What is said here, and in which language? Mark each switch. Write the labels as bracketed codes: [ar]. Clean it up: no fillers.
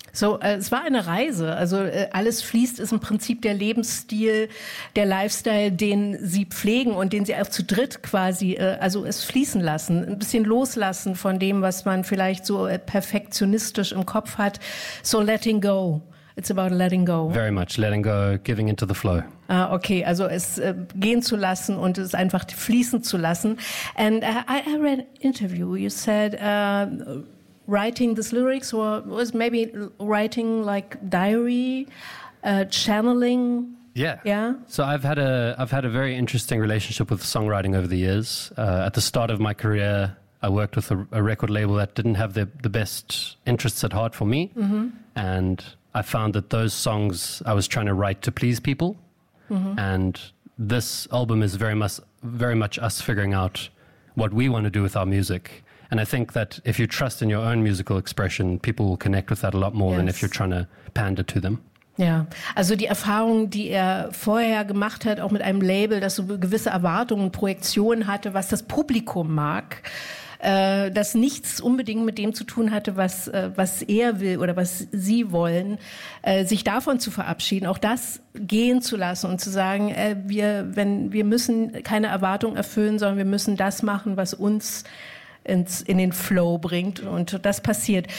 [de] So, es war eine Reise. Also, alles fließt ist im Prinzip der Lebensstil, der Lifestyle, den sie pflegen und den sie auch zu dritt quasi, also es fließen lassen, ein bisschen loslassen von dem, was man vielleicht so perfektionistisch im Kopf hat. [en] So, letting go. It's about letting go. Very much. Letting go, giving into the flow. [de] Okay, also es gehen zu lassen und es einfach fließen zu lassen. [en] And I read an interview, you said writing these lyrics was maybe writing like diary, channeling. Yeah. Yeah. So I've had a very interesting relationship with songwriting over the years. At the start of my career, I worked with a record label that didn't have the best interests at heart for me. Mm-hmm. And I found that those songs I was trying to write to please people. Mm-hmm. And this album is very much us figuring out what we want to do with our music. And I think that if you trust in your own musical expression, people will connect with that a lot more than if you're trying to pander to them. [de] Ja, also die Erfahrung, die er vorher gemacht hat, auch mit einem Label, das so gewisse Erwartungen, Projektionen hatte, was das Publikum mag, das nichts unbedingt mit dem zu tun hatte, was er will oder was sie wollen, sich davon zu verabschieden, auch das gehen zu lassen und zu sagen, wir müssen keine Erwartungen erfüllen, sondern wir müssen das machen, was uns in den Flow bringt, und das passiert.